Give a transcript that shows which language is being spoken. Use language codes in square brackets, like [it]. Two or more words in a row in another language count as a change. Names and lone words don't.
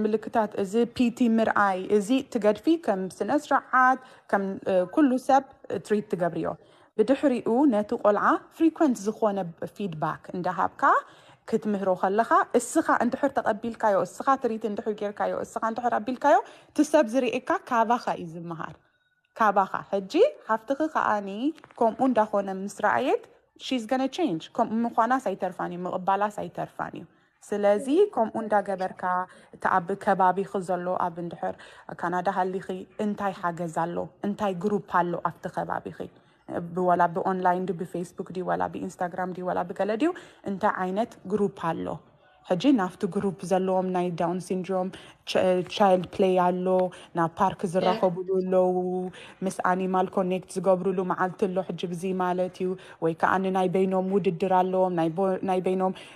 [ti] ምልክታት እዚ ፒቲ ምርኣይ እዚ ትገድፊ ከም ስነ ስርዓት ከም ኩሉ ሰብ ትሪት ትገብርዮ ብድሕሪኡ ነቲ ቆልዓ ፍሪኩዌንት ዝኾነ ፊድባክ እንዳሃብካ ክትምህሮ ከለኻ እስኻ እንድሕር ተቐቢልካዮ እስኻ ትሪት እንድሕር ጌርካዮ እስኻ እንድሕር ኣቢልካዮ ትሰብ ዝርኢካ ካባኻ እዩ ዝመሃር ካባኻ ሕጂ ሓፍትኺ ከዓኒ ከምኡ እንዳኾነ ምስ ረኣየት [en] she's gonna change [ti] ከምኡ ምዃናስ ኣይተርፋን እዩ ምቕባላስ ኣይተርፋን እዩ ስለዚህ ከምኡ እንዳገበርካ ተኣብ ከባቢ ክዘሎ ኣብ እንድሕር ካናዳ ሃሊኺ እንታይ ሓገዝ ኣሎ እንታይ ግሩፕ ኣሎ ኣብቲ ከባቢኺ ብወላ ብኦንላይን ዲ ብፌስቡክ ዲ ወላ ብኢንስታግራም ዲ ወላ ብገለ ድዩ እንታይ ዓይነት ግሩፕ ኣሎ ሕጂ ናፍቲ ግሩፕ ዘለዎም ናይ [en] Down syndrome child play [ti] ኣሎ ናብ ፓርክ ዝራኸብሉ ኣለው ምስ [en] animal connect [ti] ዝገብርሉ መዓልቲ ኣሎ ሕጂ ብዚ ማለት እዩ ወይ ከዓ ናይ በይኖም ውድድር ኣለዎም ናይ በይኖም